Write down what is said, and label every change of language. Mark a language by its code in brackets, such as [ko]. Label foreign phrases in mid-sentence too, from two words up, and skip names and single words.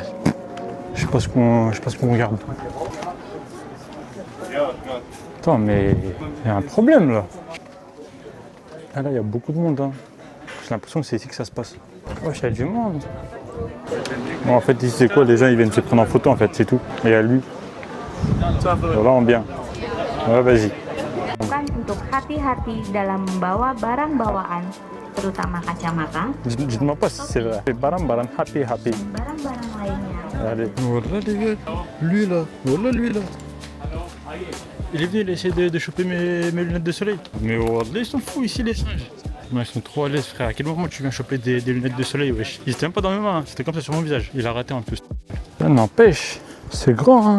[fr] Je sais pas ce qu'on regarde. Attends, mais il y a un problème là. Ah là, il y a beaucoup de monde. Hein. J'ai l'impression que c'est ici que ça se passe. Ouais, il y a du monde. Bon, en fait, ici, c'est quoi? Les gens, ils viennent se prendre en photo, en fait, c'est tout. Et il y a lui. Voilà, en bien. Ouais, vas-y. [id] Untuk hati-hati dalam membawa barang bawaan, terutama kacamata, [fr] Dites-moi pas si c'est vrai. Baram, happy. [id] barang-barang lainnya. [fr] Allez. Voilà, les gars. Lui là. Voilà, lui là. Il est venu, il essaie de choper mes lunettes de soleil. Mais voilà, ils sont fous ici, les singes. Non, ils sont trop à l'aise, frère. À quel moment tu viens choper des lunettes de soleil, wesh? Ils étaient même pas dans mes mains, hein. C'était comme ça sur mon visage. Il a raté en plus. Ça n'empêche, c'est grand, hein.